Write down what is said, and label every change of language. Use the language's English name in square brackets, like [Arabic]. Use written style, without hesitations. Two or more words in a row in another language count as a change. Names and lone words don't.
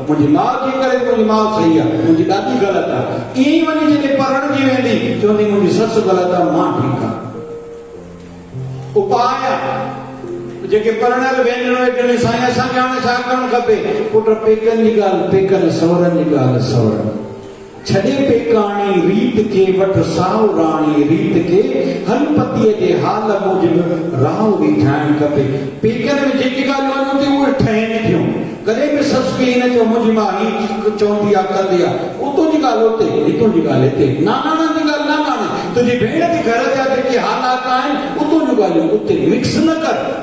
[Sindhi] मुंहिंजी माउ जे करे मुंहिंजी माउ सही आहे, मुंहिंजी ॾाॾी ग़लति आहे। ईअं ई वञी जॾहिं परणजी वेंदी चवंदी मुंहिंजी ससु ग़लति आहे, मां ठीकु आहे। उपाय जेके परणियल भेनरूं वेठियूं आहिनि, साईं असांखे हाणे छा करणु खपे? पुट पेकनि जी ॻाल्हि पेकनि, सहुरनि जी ॻाल्हि सहुरनि। छॾे पेकाणी रीत के वठ साहुराणी रीत के, हल पतीअ जे हाल मूजिबि राह बि ठाहिणु खपे। पेकनि में जेके ॻाल्हियूं वञूं थियूं उहे ठहनि थियूं। कॾहिं बि ससु खे ईअं न चओ मुंहिंजी माउ हीअ चवंदी आहे कंदी आहे, उतां जी ॻाल्हि उते, हितां जी ॻाल्हि हिते। नानाणा जी ॻाल्हि नानाणा, तुंहिंजी भेण जे घर जा जेके हालात आहिनि उतां जूं ॻाल्हियूं उते मिक्स न कर।